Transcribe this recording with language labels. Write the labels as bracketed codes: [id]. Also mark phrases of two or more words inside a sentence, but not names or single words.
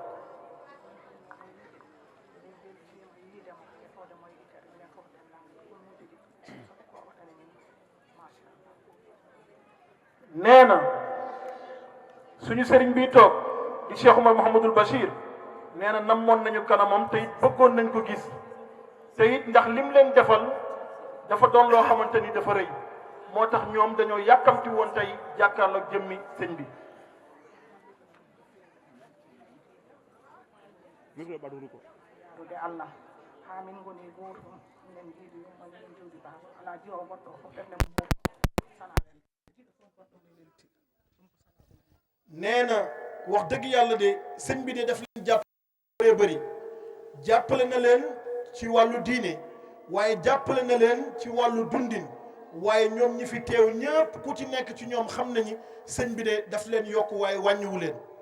[wo] nee na suñu sëriñ bi toog di Cheikh Oumar Mouhamadul Bachir nee na namoon nañu kanamam te it bëggoon nañ ko gis te it ndax lim leen defal dafa doon loo xamante ni dafa rëy moo tax ñoom dañoo yàkkamti woon tey jàkkaarloog jëmmi sëñ bi. [ff] Allah ha min goni goto minen jiiɗi yumma minen jewdi baba ala jiwa goɗɗo fof ɓerde [wo] nee na wax dëgg yàlla de sëñ bi de daf leen jàppale bëri jàppale na leen ci wàllu diine waaye jàppale na leen ci wàllu dundin waaye ñoom ñi fi teew ñëpp ku ci nekk ci ñoom xam nañu sëñ bi de daf leen yokk waaye wàññiwu leen.